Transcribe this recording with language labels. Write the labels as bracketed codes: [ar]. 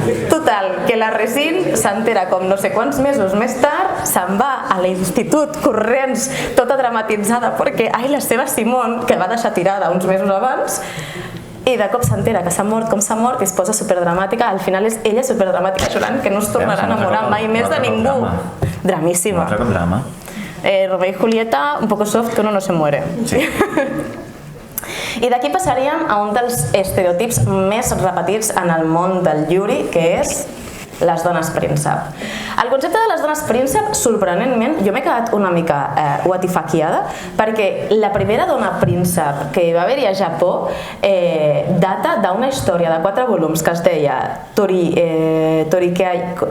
[ca] Total, que la Resine s'entera com no sé quants mesos més tard, se'n va a l'institut corrents, tota dramatitzada perquè la seva Simone, que va deixar tirada uns mesos abans, i de cop s'entera que s'ha mort com s'ha mort i es posa superdramàtica. Al final és ella superdramàtica chorant, que no es tornarà a enamorar mai més de ningú. Dramíssima. [es] Romeo y Julieta, un poco soft, que uno no se muere. [ca] Sí. I d'aquí passaríem a un dels estereotips més repetits en el món del Yuri, que és les dones príncep. El concepte de les dones príncep, sorprenentment, jo m'he quedat una mica watifaquiada, perquè la primera dona príncep que va haver-hi a Japó data d'una història de 4 volums que es deia Torikei...